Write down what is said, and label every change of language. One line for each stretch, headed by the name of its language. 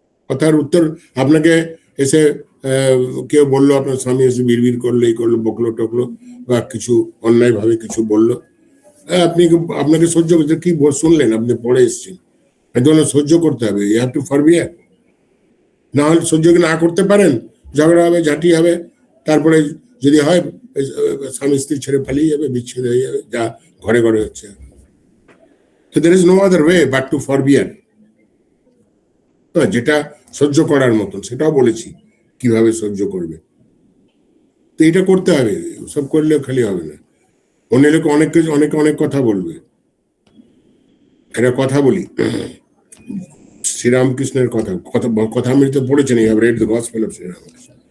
Bangla: কথার উত্তর আপনাকে এসে কেউ বললো, আপনার স্বামী এসে বিড়বিড় করলো, এই করলো, বকলো টকলো, বা কিছু অন্যায় ভাবে কিছু বললো, আপনাকে সহ্য করতে, কি শুনলেন, আপনি পড়ে এসছেন, সহ্য করতে হবে।
English: You have to forbear.
Bangla: না হলে সহ্য না করতে পারেন, ঝগড়া হবে, ঝাঁটি হবে, তারপরে যদি হয় স্বামী স্ত্রী ছেড়ে পালিয়ে যাবে, বিচ্ছেদ হয়ে যাবে, যা ঘরে ঘরে হচ্ছে।
English: So there is no other way but to forbear.
Bangla: যেটা সহ্য করার মতন, সেটাও বলেছি কিভাবে সহ্য করবে। তো এটা করতে হবে, সব করলে খালি হবে না। অন্য লোক অনেক কিছু, অনেক কথা বলবে। একটা কথা বলি, শ্রীরামকৃষ্ণের কথা আমি তো পড়েছেন,
English: You have read the gospel of Sri Ramakrishna.